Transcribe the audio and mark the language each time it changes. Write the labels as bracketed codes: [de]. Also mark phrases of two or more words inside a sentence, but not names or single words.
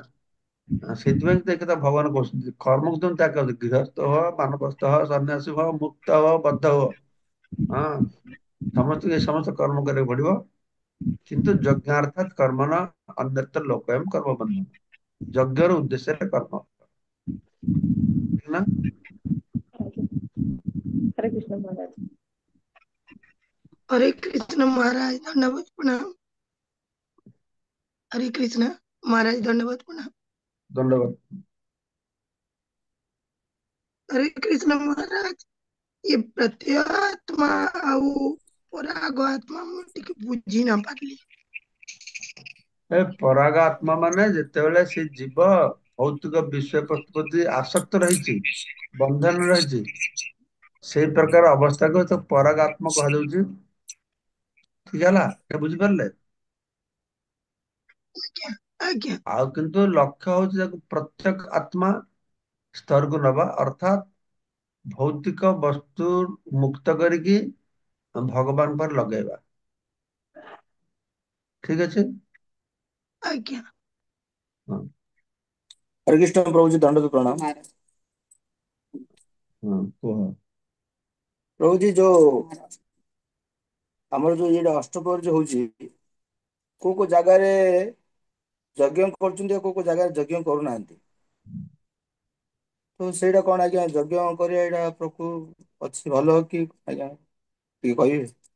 [or] ସେଇଥିପାଇଁ ତ ଏକଥା ଭଗବାନ କହୁଛନ୍ତି କର୍ମକୁ ତମେ ତ୍ୟାଗ କର, ଗୃହସ୍ଥ ହୁଅ, ବାନପ୍ରସ୍ଥ ହୁଅ, ସନ୍ନ୍ୟାସୀ ହୁଅ, ମୁକ୍ତ ହୁଅ, ବଦ୍ଧ ହୁଅ, ହଁ, ସମସ୍ତଙ୍କୁ ଏ ସମସ୍ତ କର୍ମ କରିବାକୁ ପଡିବ। [sa] କିନ୍ତୁ ଯଜ୍ଞାର୍ଥାତ୍ କର୍ମଣ ଅନ୍ୟତ୍ର ଲୋକୟଂ କର୍ମ ବନ୍ଧନ। [or] ଯଜ୍ଞର ଉଦ୍ଦେଶ୍ୟରେ କର୍ମ, ଠିକ ନା? ଆଜ୍ଞା। ହରେ କୃଷ୍ଣ ମହାରାଜ। [hi] हरे कृष्ण महाराज दंडवत प्रणाम। हरे कृष्ण महाराज दंडवत प्रणाम। [or] ଦଣ୍ଡବତ। [hi] हरे कृष्ण महाराज ये [or] ପ୍ରତ୍ୟାତ୍ମା ଆଉ ପରାଗ ଆତ୍ମା ମୁଁ ଟିକେ ବୁଝି ନା ପାରିଲି। ଏ ପରାଗ ଆତ୍ମା ମାନେ ଯେତେବେଳେ ସେ ଜୀବ ଭୌତିକ ବିଷୟ ବସ୍ତୁ ପ୍ରତି ଆସକ୍ତ ରହିଛି, ବନ୍ଧନ ରହିଛି, ସେଇ ପ୍ରକାର ଅବସ୍ଥାକୁ ତ ପରାଗ ଆତ୍ମା କୁହାଯାଉଛି। ଠିକ ହେଲା, ଏ ବୁଝିପାରିଲେ? ଆଜ୍ଞା ଆଜ୍ଞା ଆଉ କିନ୍ତୁ ଲକ୍ଷ୍ୟ ହଉଛି ତାକୁ ପ୍ରତ୍ୟେକ ଆତ୍ମା ସ୍ତରକୁ ନବା, ଅର୍ଥାତ୍ ଭୌତିକ ବସ୍ତୁ ମୁକ୍ତ କରିକି ଭଗବାନ પર ଲଗେଇବା। ଠିକ ଅଛି? ଆଜ୍ଞା। ହଁ [hi] हरे कृष्ण प्रभु जी दंड प्रणाम। [or] ହଁ କୁହ। [hi] प्रभु जी जो [or] ଆମର ଯୋଉ ଏଇଟା ଅଷ୍ଟପ୍ରହରୀ ଯୋଉ ହଉଛି କୋଉ କୋଉ ଜାଗାରେ ଯଜ୍ଞ କରୁଛନ୍ତି ଆଉ କୋଉ କୋଉ ଜାଗାରେ ଯଜ୍ଞ କରୁନାହାନ୍ତି, ତ ସେଇଟା କଣ ଆଜ୍ଞା ଯଜ୍ଞ କରିବା ଏଇଟା ଅଛି ଭଲ କି ଆଜ୍ଞା ଟିକେ କହିବେ?